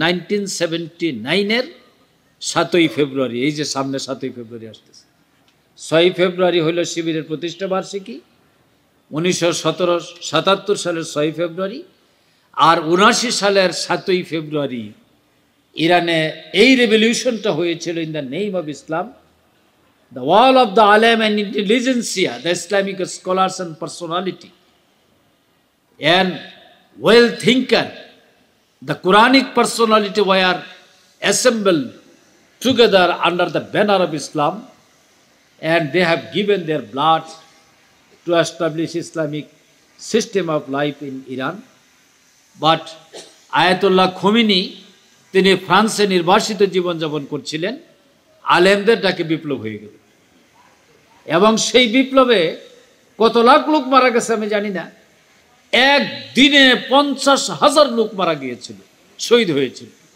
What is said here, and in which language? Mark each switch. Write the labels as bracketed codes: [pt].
[bn] 1979-এর 7ই ফেব্রুয়ারি, এই যে সামনে 7ই ফেব্রুয়ারি আসতেছে, 6ই ফেব্রুয়ারি হইল শিবিরের প্রতিষ্ঠা বার্ষিকী, 1977 সালের 6ই ফেব্রুয়ারি, আর 79 সালের 7ই ফেব্রুয়ারি ইরানে এই রেভলিউশনটা হয়েছিল [en] In the name of Islam. The wall of the alam and intelligentsia, the Islamic scholars and personality, and well thinker, the Quranic personality were assembled together under the banner of Islam, and they have given their blood to establish Islamic system of life in Iran. [bn] But Ayatollah Khomeini, তিনি ফ্রান্সে নির্বাসিত জীবনযাপন করছিলেন, আলেমদের ডাকে বিপ্লব হয়ে গেল এবং সেই বিপ্লবে কত লাখ লোক মারা গেছে আমি জানি না, একদিনে 50,000 লোক মারা গিয়েছিল, শহীদ হয়েছিল।